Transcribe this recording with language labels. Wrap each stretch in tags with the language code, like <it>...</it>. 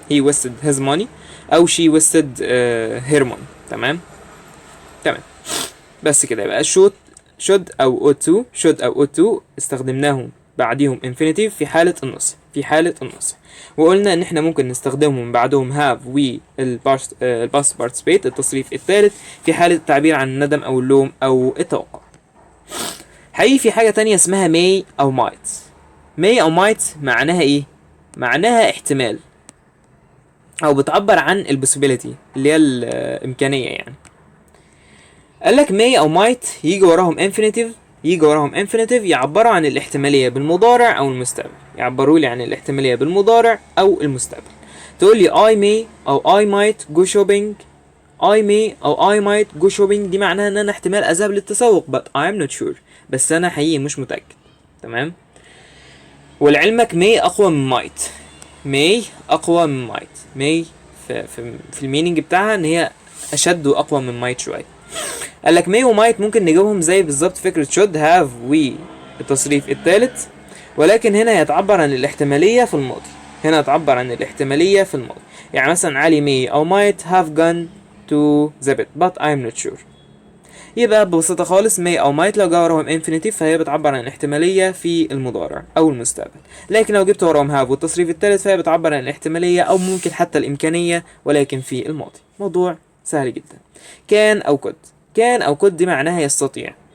<en>he wasted his money</en> <ar>او</ar> <en>she wasted her money.</en> <ar>تمام تمام، بس كده. يبقى should او</ar> <en>ought to</en> <ar>استخدمناهم بعديهم infinitive في حالة النص. وقلنا ان احنا ممكن نستخدمهم بعدهم</ar> <en>have we past participate</en> <ar>التصريف الثالث في حالة التعبير عن الندم او اللوم او التوقع. حقيقي في حاجة تانية اسمها may او might معناها ايه؟ معناها احتمال، او بتعبر عن البوسيبيليتي اللي هي الامكانية يعني. قالك may او might يجي وراهم infinitive يعبروا عن الاحتمالية بالمضارع او المستقبل. يعبروا لي عن الاحتمالية بالمضارع او المستقبل. تقول لي</ar> <en>I may</en> <ar>او</ar> <en>I might go shopping. I may</en> <ar>او</ar> <en>I might go shopping</en> <ar>دي معناها ان انا احتمال اذهب للتسوق</ar> <en>but I am not sure،</en> <ar>بس انا حقيقي مش متأكد. تمام، ولعلمك may اقوى من might. may في المينينج بتاعها ان هي اشد واقوى من might شويه. قال لك may وmight ممكن نجيبهم زي بالظبط فكره should have we التصريف الثالث، ولكن هنا يتعبر عن الاحتماليه في الماضي. يعني مثلا علي</ar> <en>may</en> <ar>او</ar> <en>might have gone to the bed but I'm not sure.</en> <ar>يبقى ببساطة خالص may أو might لو جه وراهم infinitive فهي بتعبر عن الاحتمالية في المضارع أو المستقبل، لكن لو جبت وراهم have والتصريف الثالث فهي بتعبر عن الاحتمالية أو ممكن حتى الإمكانية ولكن في الماضي. موضوع سهل جدا. كان أو could دي معناها يستطيع.</ar>